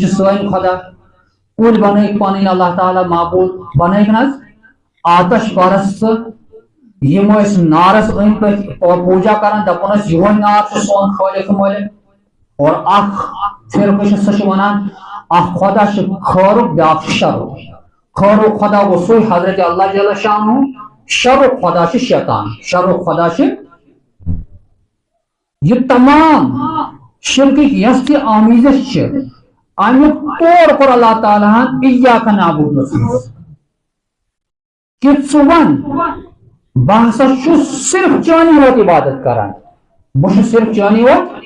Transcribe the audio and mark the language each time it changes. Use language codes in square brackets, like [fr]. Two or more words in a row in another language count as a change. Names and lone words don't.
[ks] سٲنۍ خۄدا کُلۍ بنٲیِکھ پنٕنۍ اللہ تعالیٰ معبوٗد بنٲیِکھ نہ حظ آتش پرست یِم ٲسۍ نارس أنٛدۍ پٔکۍ پوٗجا کران دپان ٲسۍ یِہوے نار چھُ سون خٲلق مٲلک اور اکھ فرقہٕ چھُ سُہ چھُ ونان اکھ خۄدا چھُ خٲرُک بیاکھ چھُ شرُک خٲرُک خۄدا گوٚو سُے حضرت اللہ جل شانہ شرُک خۄدا چھُ شیطان شرُک خۄدا چھُ یہ تمام شرکٕکۍ یۄس تہِ آمیزش چھِ امیُک طور کوٚر اللہ تعالیٰ ہن ایاک نعبدس منٛز کہ ژٕ ون بہ ہسا چھُس صرف چٲنی یوت عبادت کران بہٕ چھُس صرف چٲنی یوت